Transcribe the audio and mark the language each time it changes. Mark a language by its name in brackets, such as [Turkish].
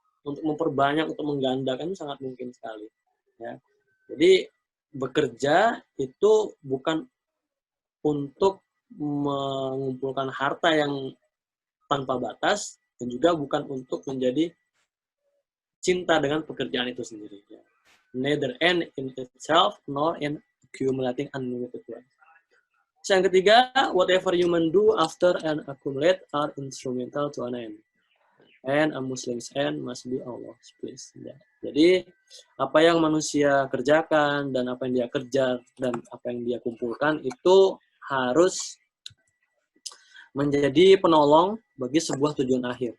[Indonesian] Untuk memperbanyak, untuk menggandakan itu sangat mungkin sekali. Ya. Jadi bekerja itu bukan untuk mengumpulkan harta yang tanpa batas dan juga bukan untuk menjadi cinta dengan pekerjaan itu sendiri. Ya. [English] Neither end in itself nor in accumulating unlimited wealth. [Indonesian] So, yang ketiga, [English] whatever human do after and accumulate are instrumental to an end. And a Muslim's end must be Allah's please. [Indonesian] Ya. Jadi, apa yang manusia kerjakan dan apa yang dia kerja dan apa yang dia kumpulkan itu harus menjadi penolong bagi sebuah tujuan akhir.